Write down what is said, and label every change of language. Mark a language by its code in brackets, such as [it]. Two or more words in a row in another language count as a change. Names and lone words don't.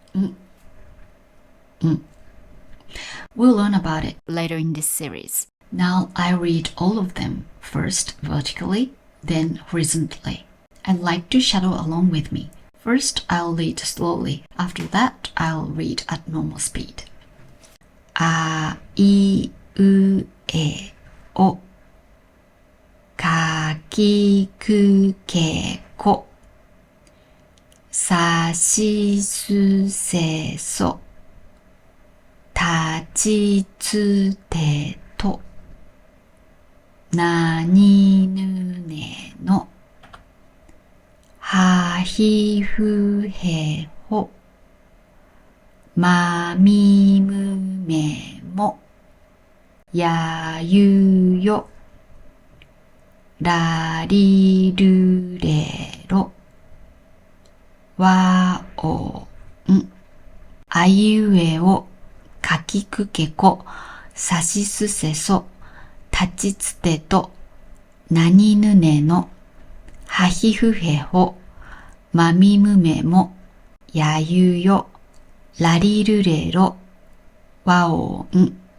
[en] We'll learn about it later in this series. Now I read all of them, first vertically, then horizontally. I'd like to shadow along with me. First, I'll read slowly. After that, I'll read at normal speed. [ja] あ、い、う, え、お. か、き、く、け、こ. さ、し、す、せ、そ. た、ち、つ、て、と. な、に、ぬ、ね、の. は、ひ、ふ、へ、ほ. ま、み、む、め、も. や、ゆ、よ。ら、り、る、れ、ろ. わ、を, ん。あいうえお、かきくけこ、さしすせそ、たちつてと、なにぬねの、はひふへほ、まみむめも、やゆよ、らりるれろ、わおん。